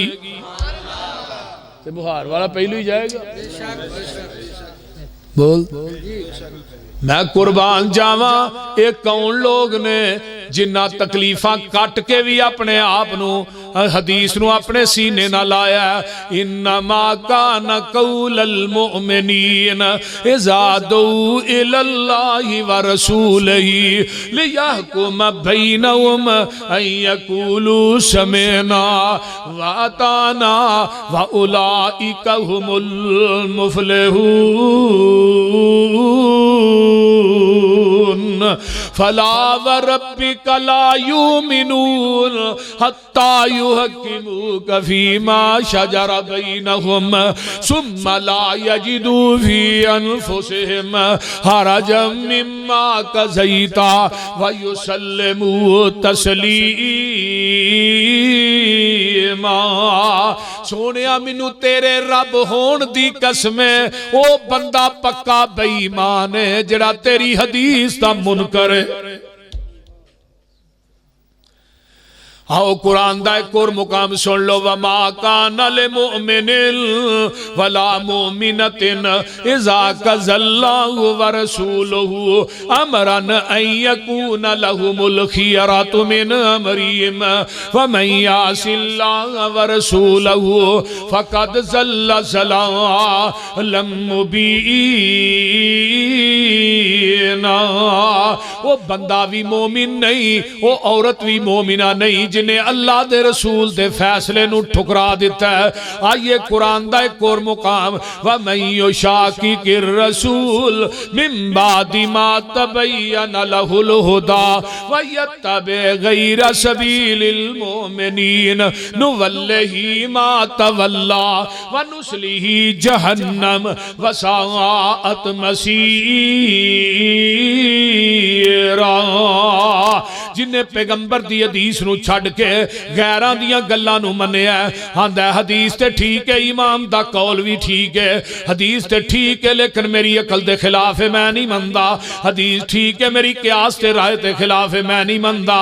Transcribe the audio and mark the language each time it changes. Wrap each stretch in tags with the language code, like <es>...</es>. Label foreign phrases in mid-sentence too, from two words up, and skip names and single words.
<pa>تے مہار والا پہلو ہی جائے گا. بول میں قربان جاوا یہ کون لوگ نے جنہاں تکلیفاں کٹ کے بھی اپنے آپ نوں حدیث نوں اپنے سینے نا لایا.</pa> <ar>إنما كان قول المؤمنين إذا دعوا إلى الله ورسوله ليحكم بينهم أن يقولوا سمعنا وأطعنا وأولئك هم المفلحون. فلا وربك لا يؤمنون حتى يحكموك فيما شجر بينهم ثم لا يجدوا في أنفسهم حرجا مما قضيت ويسلموا تسليما.</ar> <pa>سونیا مینوں تیرے رب ہون دی قسم او بندہ پکا بے ایمان ہے جیہڑا تیری حدیث دا منکر ہے. آؤ قرآن دا ایک اور مقام سن لو.</pa> <ar>وما كان لمؤمن ولا مؤمنة إذا قضى الله ورسوله أمرا أن يكون لهم الخيرة من أمرهم ومن يعص الله ورسوله فقد ضل ضلالا مبينا.</ar> <pa>وہ بندہ بھی مومن نہیں، وہ عورت بھی مومنہ نہیں جنہیں اللہ دے رسول دے فیصلے نوں ٹھکرا دتا ہے. آئیے قرآن دا ایک اور مقام.</pa> <ar>ومن يشاقق الرسول من بعد ما تبين له الهدى ويتبع غير سبيل المؤمنين نوله ما تولى ونصله جهنم وساءت مصيرا.</ar> <pa>جنہیں پیغمبر دی حدیث نوں چھڈ کے غیراں دیاں گلاں نوں منیا آندا حدیث تے ٹھیک ہے، امام دا قول بھی ٹھیک ہے، حدیث تے ٹھیک ہے لیکن میری عقل دے خلاف ہے میں نہیں مندا. حدیث ٹھیک ہے میری قیاس تے رائے تے خلاف ہے میں نہیں مندا.</pa>